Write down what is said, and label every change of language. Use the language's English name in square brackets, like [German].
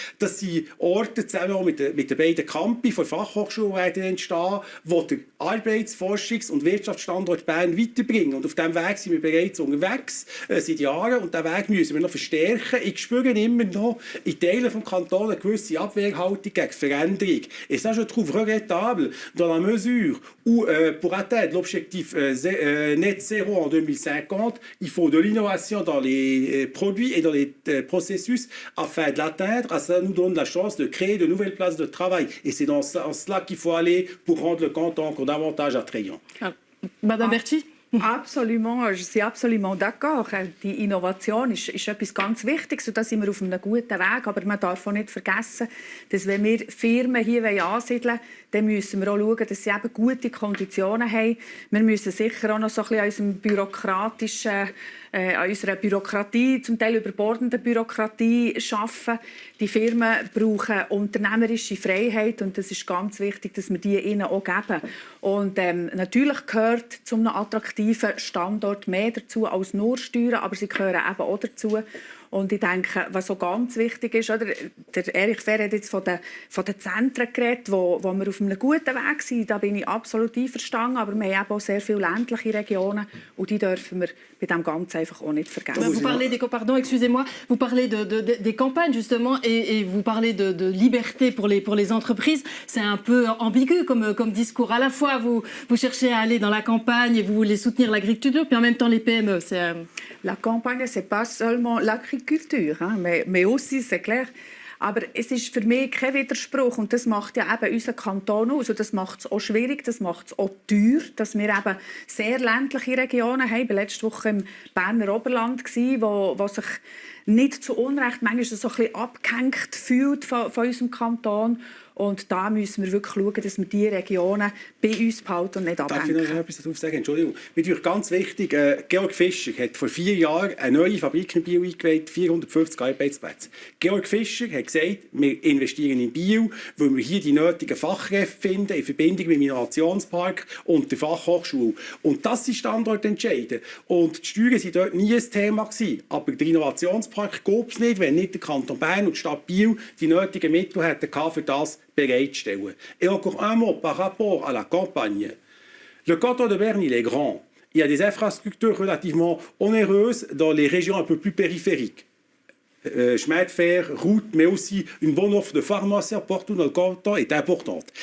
[German] Das sind Orte zusammen auch mit den beiden Campi der Fachhochschule werden entstehen, wo der Arbeits-, Forschungs- und Wirtschaftsstandort Bern weiterbringen. Und auf diesem Weg sind wir bereits unterwegs seit Jahren und diesen Weg müssen wir noch verstärken. Ich spüre immer noch in Teilen des Kantons eine gewisse Abwehrhaltung gegen Veränderung. [French] Et ça, je trouve regrettable dans la mesure où, pour atteindre l'objectif net zéro en 2050, il faut de l'innovation dans les produits et dans les processus afin de l'atteindre. Ça nous donne la chance de créer de nouvelles places de travail. Et c'est dans cela qu'il faut aller pour rendre le canton encore davantage attrayant. Madame Bertschi? Absolument, je suis absolument d'accord. [German] Die Innovation ist etwas ganz Wichtiges und da sind wir auf einem guten Weg. Aber man darf auch nicht vergessen, dass wenn wir Firmen hier ansiedeln wollen, dann müssen wir auch schauen, dass sie eben gute Konditionen haben. Wir müssen sicher auch noch so ein bisschen an unserer Bürokratie, zum Teil überbordenden Bürokratie arbeiten. Die Firmen brauchen unternehmerische Freiheit und das ist ganz wichtig, dass wir die ihnen auch geben. Und natürlich gehört zu einem attraktiven Standort mehr dazu als nur Steuern, aber sie gehören eben auch dazu. Und ich denke, was so ganz wichtig ist, oder, der Erich Fehr hat jetzt von den Zentren geredet, wo wir auf einem guten Weg sind. Da bin ich absolut einverstanden. Aber wir haben eben auch sehr viele ländliche Regionen und die dürfen wir bei dem Ganzen einfach auch nicht vergessen. [French] Vous parlez vous parlez des campagnes justement et vous parlez de liberté pour les entreprises. C'est un peu ambigu comme discours. À la fois, vous cherchez à aller dans la campagne et vous voulez soutenir l'agriculture, puis en même temps les PME. La campagne, c'est pas seulement l'agriculture, hein, mais aussi, c'est clair. [German] Aber es ist für mich kein Widerspruch und das macht ja eben unseren Kanton aus. Und das macht es auch schwierig, das macht es auch teuer, dass wir eben sehr ländliche Regionen haben. Ich war letzte Woche im Berner Oberland, wo sich nicht zu Unrecht manchmal so ein bisschen abgehängt fühlt von unserem Kanton. Und da müssen wir wirklich schauen, dass wir diese Regionen bei uns behalten und nicht abhängen. Darf ich noch etwas dazu sagen? Entschuldigung. Natürlich ganz wichtig, Georg Fischer hat vor 4 Jahren eine neue Fabrik in Biel eingeweiht, 450 Arbeitsplätze. Georg Fischer hat gesagt, wir investieren in Biel, weil wir hier die nötigen Fachkräfte finden, in Verbindung mit dem Innovationspark und der Fachhochschule. Und das sind Standortentscheide. Und die Steuern waren dort nie ein Thema gewesen. Aber der Innovationspark gab es nicht, wenn nicht der Kanton Bern und die Stadt Biel die nötigen Mittel hätten für das bereitstellen. [French] Et encore un mot par rapport à la campagne. Le canton de Berne, il est grand. Il y a des infrastructures relativement onéreuses dans les régions un peu plus périphériques. Chemin de fer, route, mais aussi une bonne offre de pharmacie partout dans le canton est importante.